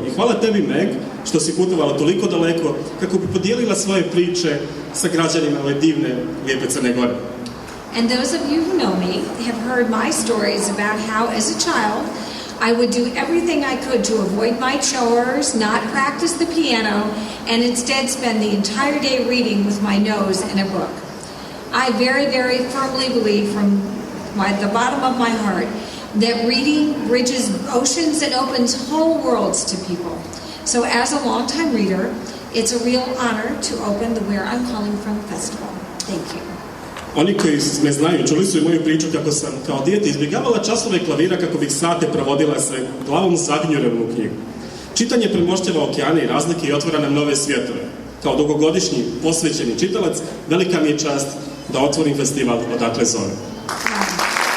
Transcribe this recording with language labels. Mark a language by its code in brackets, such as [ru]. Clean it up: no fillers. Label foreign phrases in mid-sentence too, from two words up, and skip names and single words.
[sr] I hvala tebi, Meg, što si putovala toliko daleko kako bi podijelila svoje priče sa građanima ove divne, lijepe Crne Gore. [en] And those of you who know me have heard my stories about how, as a child, I would do everything I could to avoid my chores, not practice the piano, and instead spend the entire day reading with my nose in a book. I very, very firmly believe from the bottom of my heart that reading bridges oceans and opens whole worlds to people. So as a longtime reader, it's a real honor to open the Where I'm Calling From Festival. Thank you. [sr] Oni koji me znaju, čuli su i moju priču kako sam kao dijete izbjegavala časove klavira kako bih sate provodila se glavom zagnjurenu u knjigu. Čitanje premošćava okeane i razlike i otvara nam nove svjetove. Kao dugogodišnji posvećeni čitalac, velika mi je čast da otvorim festival Odakle, zovem.